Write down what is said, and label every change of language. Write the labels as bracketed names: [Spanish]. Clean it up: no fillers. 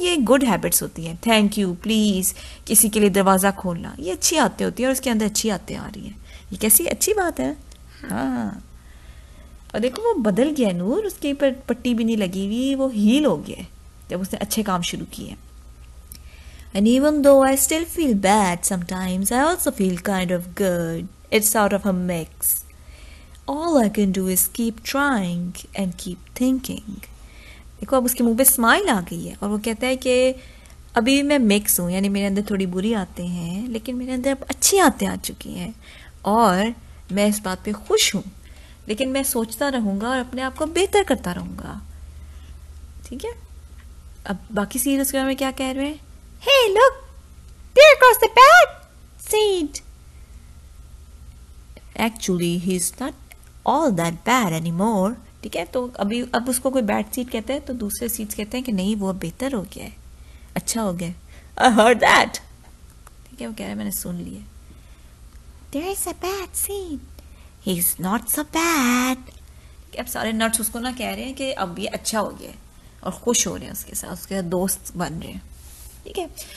[Hindi] ये good habits होती हैं, थैंक यू, प्लीज़, किसी के लिए दरवाज़ा खोलना, ये अच्छी आदतें होती है और उसके अंदर अच्छी आदतें आ रही हैं। ये कैसी अच्छी बात है। हाँ, और देखो वो बदल गया नूर, उसके ऊपर पट्टी भी नहीं लगी हुई, वो हील हो गया जब उसने अच्छे काम शुरू किए। [English] And even though I still feel bad sometimes, I also feel kind of good. It's sort of a mix. All I can do is keep trying and keep thinking. [Hindi] देखो अब उसके मुंह पे स्माइल आ गई है और वो कहता है कि अभी भी मैं मिक्स हूँ, यानी मेरे अंदर थोड़ी बुरी आते हैं लेकिन मेरे अंदर अब अच्छी आते आ चुकी हैं और मैं इस बात पे खुश हूँ। लेकिन मैं सोचता रहूँगा और अपने आप को बेहतर करता रहूँगा, ठीक है। अब बाकी सीड उसके बारे में क्या कह रहे हैं? [English] Hey, look! There goes the bad seed! Actually, he's not all that bad anymore. [Hindi] ठीक है, तो अभी अब उसको कोई बैड सीड कहते हैं तो दूसरे सीड्स कहते हैं कि नहीं वो बेहतर हो गया है, अच्छा हो गया। [English] I heard that. [Hindi] ठीक है, वो कह रहा है मैंने सुन लिया। [English] There is a bad seed. He's not so bad. [Hindi] अब सारे नट्स उसको ना कह रहे हैं कि अब ये अच्छा हो गया है और खुश हो रहे हैं उसके साथ दोस्त बन रहे हैं, ठीक है।